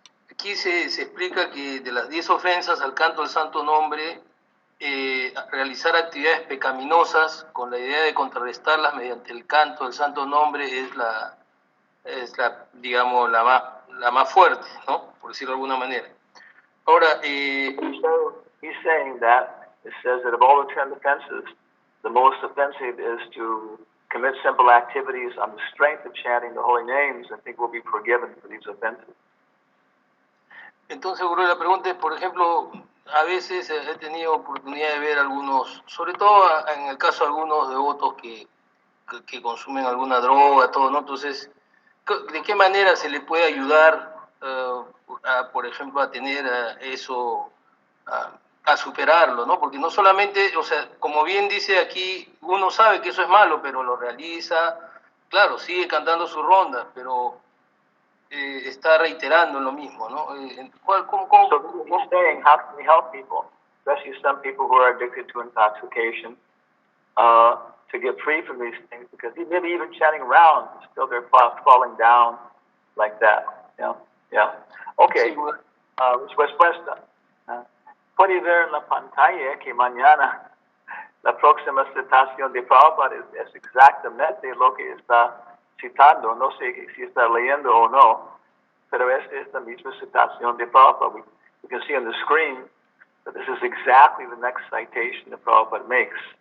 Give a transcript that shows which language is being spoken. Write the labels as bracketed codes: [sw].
[es] Aquí se explica que de las 10 ofensas al canto del santo nombre, realizar actividades pecaminosas con la idea de contrarrestarlas mediante el canto del santo nombre es la digamos, la más fuerte, ¿no? Por decirlo de alguna manera. Ahora, [en] He's saying that it says that of all the 10 offenses, the most offensive is to commit simple activities on the strength of chanting the holy names and think we'll be forgiven for these offenses. [es] entonces, Gurú, la pregunta es, por ejemplo, a veces he tenido oportunidad de ver algunos, sobre todo en el caso de algunos devotos que consumen alguna droga, todo, ¿no? Entonces, ¿de qué manera se le puede ayudar, por ejemplo, a tener eso, a superarlo, ¿no? Porque no solamente, o sea, como bien dice aquí, uno sabe que eso es malo, pero lo realiza, claro, sigue cantando sus rondas, pero está reiterando lo mismo, ¿no? [en] So he's saying, how can we help people, especially some people who are addicted to intoxication, to get free from these things? Because maybe even chanting rounds, still they're falling down like that. Yeah. Okay. [es] Respuesta. Puede ver en la pantalla que mañana la próxima citación de Prabhupada es exactamente lo que está citando. No sé si está leyendo o no, pero es la misma citación de Prabhupada. [en] You can see on the screen that this is exactly the next citation that Prabhupada makes.